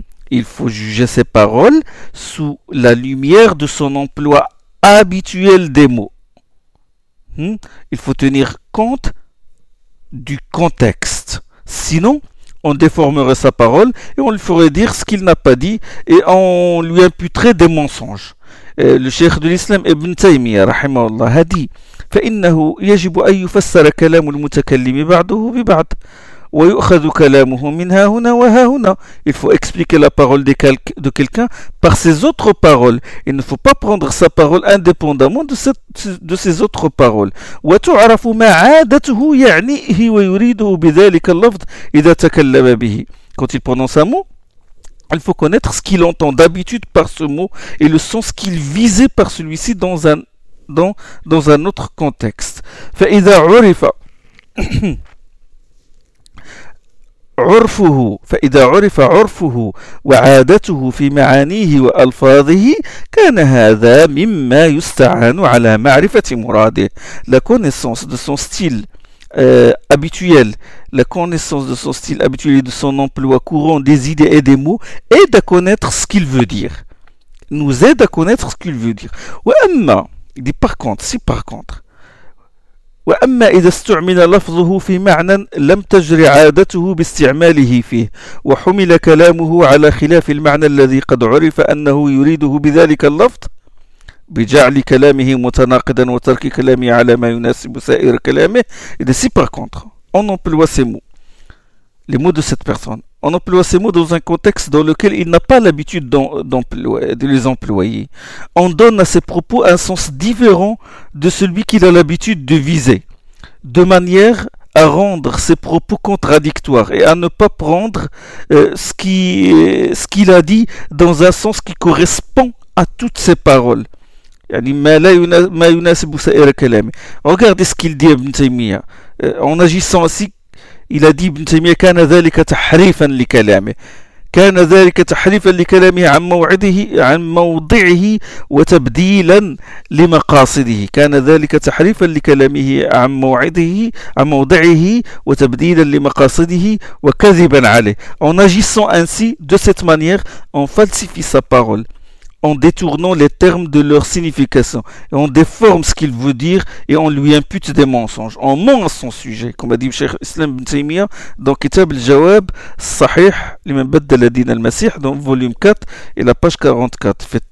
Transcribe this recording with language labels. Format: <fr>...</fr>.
<fr>Il faut juger ses paroles sous la lumière de son emploi habituel des mots. Il faut tenir compte du contexte. Sinon, on déformerait sa parole et on lui ferait dire ce qu'il n'a pas dit et on lui imputerait des mensonges. Et le cheikh de l'islam Ibn Taymiyyah, rahimahullah, a dit:</fr> <ar>فإنه يجب أن يفسر كلام المتكلم بعضه ببعض ويؤخذ كلامه من ها هنا وها هنا.</ar> <fr>Il faut expliquer la parole de quelqu'un par ses autres paroles. Il ne faut pas prendre sa parole indépendamment de ses autres paroles.</fr> <ar>وتعرف ما عادته يعنيه ويريده بذلك اللفظ إذا تكلم به.</ar> <fr>Quand il prononce un mot, il faut connaître ce qu'il entend d'habitude par ce mot et le sens qu'il visait par celui-ci dans un autre contexte.</fr> <ar>فإذا عرف عرفه فإذا عرف عرفه وعادته في معانيه وألفاظه كان هذا مما يستعان على معرفة مراده.</ar> <fr>La connaissance de son style habituel, la connaissance de son style habituel et de son emploi courant des idées et des mots aide à connaître ce qu'il veut dire. Nous aide à connaître ce qu'il veut dire.</fr> <ar>وأما,</ar> <fr>il dit par contre, si par contre.</fr> <ar>وأما إذا استعمل لفظه في معنى لم تجري عادته باستعماله فيه وحمل كلامه على خلاف المعنى الذي قد عرف أنه يريده بذلك اللفظ بجعل كلامه متناقضا وترك كلامه على ما يناسب سائر كلامه. إذا</ar> <fr>سي par contre, on emploie ces mots, les mots de cette personne, on emploie ces mots dans un contexte dans lequel il n'a pas l'habitude de les employer. On donne à ses propos un sens différent de celui qu'il a l'habitude de viser, de manière à rendre ses propos contradictoires et à ne pas prendre ce qu'il a dit dans un sens qui correspond à toutes ses paroles. Regardez ce qu'il dit Ibn Taymiyyah. En agissant ainsi, il a dit Ibn Taymiyyah,</fr> <ar>كان ذلك تحريفا لكلامه. كان ذلك تحريفا لكلامه عن موعده عن موضعه وتبديلا لمقاصده. كان ذلك تحريفا لكلامه عن موعده عن موضعه وتبديلا لمقاصده وكذبا عليه.</ar> <fr>En agissant ainsi, de cette manière, on falsifie sa parole, en détournant les termes de leur signification, et on déforme ce qu'il veut dire, et on lui impute des mensonges. On ment à son sujet, comme a dit le Cheikh Islam Ibn Taymiyyah dans Kitab al-Jawab Sahih, l'imam Baddal Adin al-Masih, dans volume 4, et la page 44.</fr>